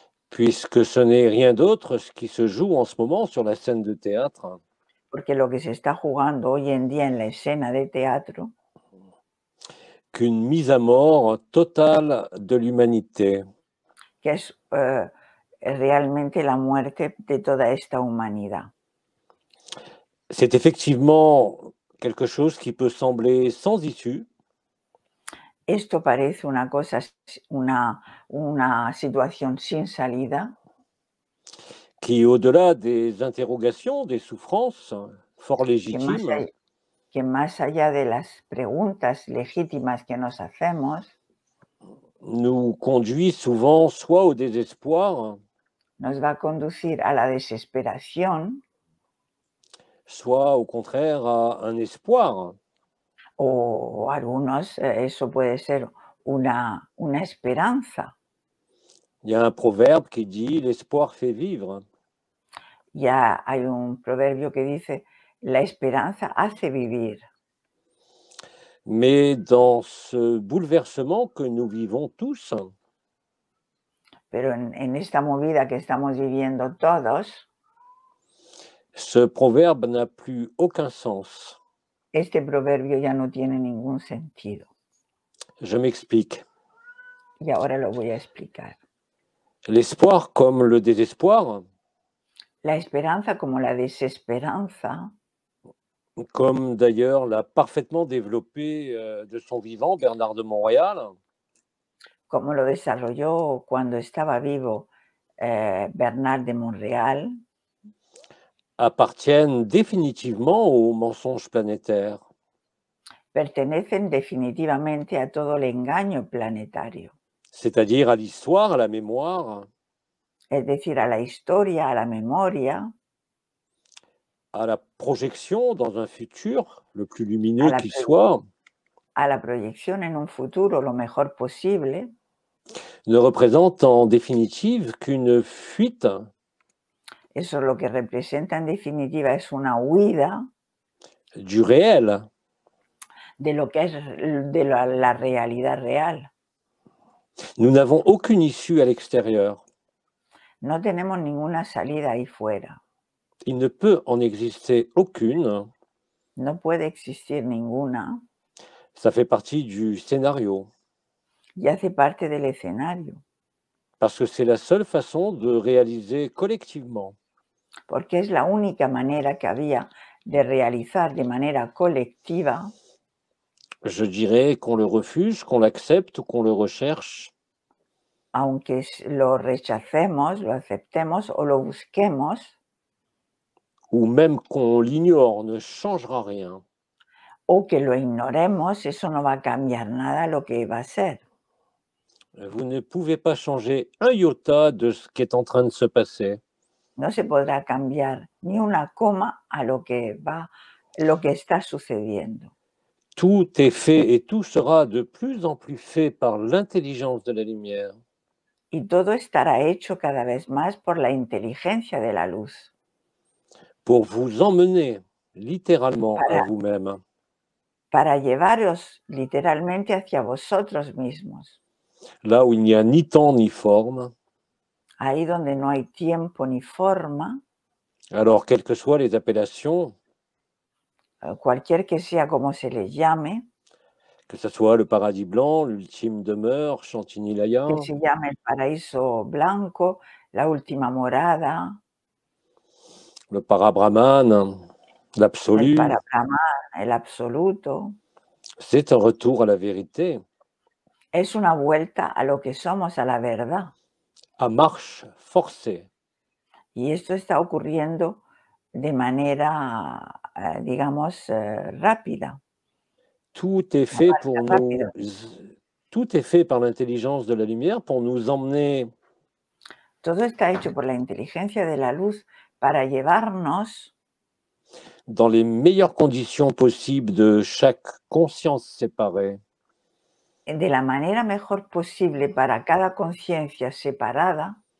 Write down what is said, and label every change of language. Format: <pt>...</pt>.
<fr>puisque ce n'est rien d'autre ce qui se joue en ce moment sur la scène de théâtre</fr> <es>porque lo que se está jugando hoy en día en la escena de teatro</es> <fr>qu'une mise à mort totale de l'humanité.</fr> <es>que es realmente la muerte de toda esta humanidad.</es> <fr>C'est effectivement quelque chose qui peut sembler sans issue.</fr> <es>Esto parece una cosa, una situación sin salida,</es> <fr>Qui, au-delà des interrogations, des souffrances fort légitimes,</fr> <es>que más allá de las preguntas legítimas que nos hacemos,</es> <fr>nous conduit souvent soit au désespoir,</fr> <es>nos va a conducir a la desesperación,</es> <fr>soit au contraire à un espoir.</fr> <es>o algunos, eso puede ser una esperanza.</es> <fr>Il y a un proverbe qui dit « l'espoir fait vivre ».</fr> <es>Ya hay un proverbio que dice, la esperanza hace vivir.</es> <fr>Mais dans ce bouleversement que nous vivons tous,</fr> <es>Pero en esta movida que estamos viviendo todos,</es> <fr>ce proverbe n'a plus aucun sens.</fr> <es>este proverbio ya no tiene ningún sentido.</es> <fr>Je m'explique.</fr> <es>Y ahora lo voy a explicar.</es> <fr>L'espoir comme le désespoir,</fr> <es>La esperanza como la desesperanza,</es> <fr>comme d'ailleurs l'a parfaitement développé de son vivant Bernard de Montréal,</fr> <es>como lo desarrolló cuando estaba vivo Bernard de Montréal,</es> <fr>appartiennent définitivement au mensonge planétaire,</fr> <es>pertenecen definitivamente a todo el engaño planetario,</es> <fr>c'est-à-dire à l'histoire, à la mémoire,</fr> <es>es decir, a la historia, a la memoria,</es> <fr>à la projection dans un futur le plus</fr> <es>a</es> <fr>lumineux</fr> <es>la,</es> <fr>qu'il soit,</fr> <es>a la proyección en un futuro lo mejor posible.</es> <fr>ne représente en définitive qu'une fuite</fr> <es>Eso lo que representa en definitiva es una huida</es> <fr>du réel.</fr> <es>de lo que es de la realidad real.</es> <fr>Nous n'avons aucune issue à l'extérieur.</fr> <es>No tenemos ninguna salida ahí fuera.</es> <fr>Il ne peut en exister aucune.</fr> <es>No puede existir ninguna</es> <fr>Ça fait partie du scénario.</fr> <es>y hace parte del escenario,</es> <fr>Parce que c'est la seule façon de réaliser collectivement</fr> <es>porque es la única manera que había de realizar de manera colectiva,</es> <fr>je dirais qu'on le refuse, qu'on l'accepte ou qu'on le recherche,</fr> <es>aunque lo rechacemos, lo aceptemos o lo busquemos,</es> <fr>ou même qu'on l'ignore, ne changera rien.</fr> <es>o que lo ignoremos, eso no va a cambiar nada lo que va a ser.</es> <fr>Vous ne pouvez pas changer un iota de ce qui est en train de se passer.</fr> <es>No se podrá cambiar ni una coma a lo que está sucediendo.</es> <fr>Tout est fait et tout sera de plus en plus fait par l'intelligence de la lumière.</fr> <es>Y todo estará hecho cada vez más por la inteligencia de la luz,</es> <fr>Pour vous emmener littéralement à vous-même.</fr> <es>para llevaros literalmente hacia vosotros mismos,</es> <fr>Là où il n'y a ni temps ni forme,</fr> <es>ahí donde no hay tiempo ni forma,</es> <fr>alors quelles que soient les appellations,</fr> <es>cualquier que sea como se les llame,</es> <fr>que ce soit le paradis blanc, l'ultime demeure, Chantilly-Laya,</fr> <es>que se llame el paraíso blanco, la última morada,</es> <fr>le parabrahman,</fr> <es>el</es> <fr>l'absolu,</fr> <es>parabrahman, el absoluto,</es> <fr>c'est un retour à la vérité,</fr> <es>es una vuelta a lo que somos, a la verdad.</es> <fr>à marche forcée.</fr> <es>Y esto está ocurriendo de manera, digamos, rápida.</es> <fr>Tout est fait pour</fr> <es>Rápido.</es> <fr>tout est fait par l'intelligence de la lumière pour nous emmener</fr> <es>Todo está hecho por la inteligencia de la luz para llevarnos</es> <fr>dans les meilleures conditions possibles de chaque conscience séparée,</fr> <es>de la manera mejor posible para cada conciencia separada,</es>